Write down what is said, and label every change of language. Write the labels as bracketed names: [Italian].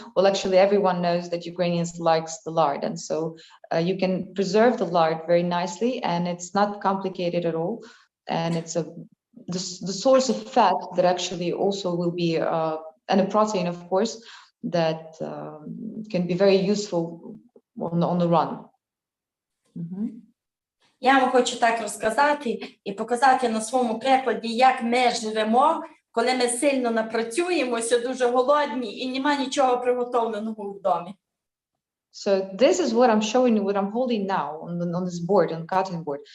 [English] Well, actually, everyone knows that Ukrainians likes the lard, and so you can preserve the lard very nicely, and it's not complicated at all. And it's the source of fat that actually also will be, and a protein, of course, that can be very useful on the run. [Ukrainian] Я вам хочу так розказати і показати на своєму прикладі, як ми живемо, коли ми сильно напрацюємося, дуже голодні і нема нічого приготовленого в домі. [English] So this is what I'm showing you, what I'm holding now on this board, on cutting board.